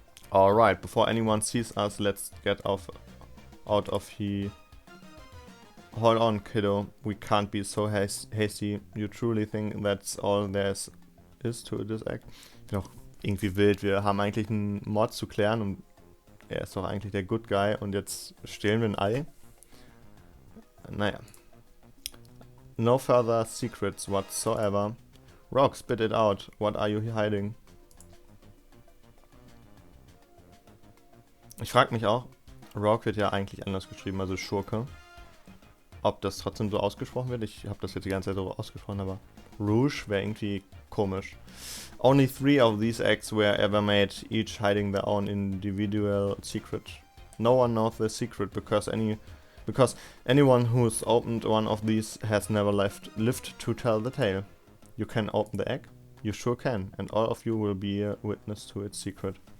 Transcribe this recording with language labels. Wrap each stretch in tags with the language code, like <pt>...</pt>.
<en>Alright, before anyone sees us, let's get out of here. Hold on, kiddo. We can't be so hasty. You truly think that's all there is to this act?</en> <de>Noch irgendwie wild. Wir haben eigentlich einen Mord zu klären und er ist doch eigentlich der Good Guy und jetzt stehlen wir ein Ei?</de> <en>Naja. No further secrets whatsoever. Rock, spit it out. What are you hiding?</en> <de>Ich frag mich auch, Rock wird ja eigentlich anders geschrieben, also Schurke. Ob das trotzdem so ausgesprochen wird? Ich habe das jetzt die ganze Zeit so ausgesprochen, aber Rouge wäre irgendwie komisch.</de> <en>Only 3 of these eggs were ever made, each hiding their own individual secret. No one knows the secret because anyone who's opened one of these has never lived to tell the tale. You can open the egg? You sure can, and all of you will be a witness to its secret.</en>